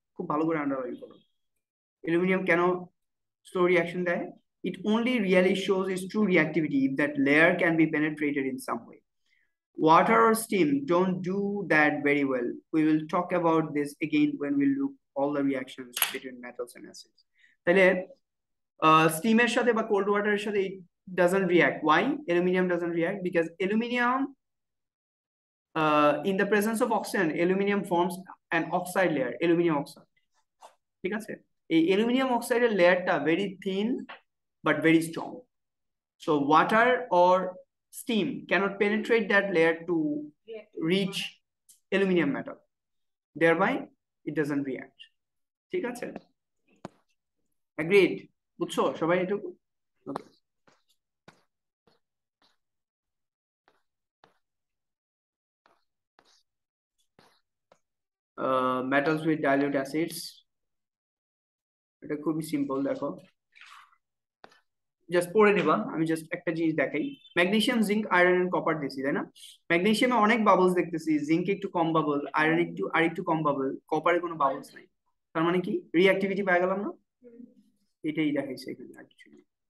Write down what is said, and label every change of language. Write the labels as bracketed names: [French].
[Bangla] খুব ভালো করে আন্ডারলাইন করো। Aluminum কেন [English] slow reaction [Bangla] দেয়? [English] It only really shows its true reactivity if that layer can be penetrated in some way. Water or steam don't do that very well. We will talk about this again when we look all the reactions between metals and acids. [Bangla] তাহলে স্টিমের সাথে বা cold ওয়াটারের সাথে [English] it doesn't react. Why? Aluminum doesn't react because aluminum in the presence of oxygen, aluminum forms an oxide layer, aluminum oxide. [Bangla] ঠিক আছে? এই aluminum oxide এর লেয়ারটা [English] very thin but very strong. So water or steam cannot penetrate that layer to reach aluminum metal. Thereby, it doesn't react. [Bangla] ঠিক আছে? Agreed? বুঝছো সবাই এটুকু? Okay. [English] Metals with dilute acids. [Bangla] এটা খুবই সিম্পল, দেখো জাস্ট পড়ে নিবা, আমি জাস্ট একটা জিনিস দেখাই। Magnesium, zinc, iron and copper দিছি, তাই না? ম্যাগনেসিয়ামে অনেক বাবলস দেখতেছি, জিঙ্কে একটু কম বাবল, আয়রন একটু কম বাবল, কপারে কোনো বাবলস নাই। তার মানে কি রিঅ্যাক্টিভিটি পাই গেলাম না? এটাই দেখাইছে এখানে, আর কিছু নেই।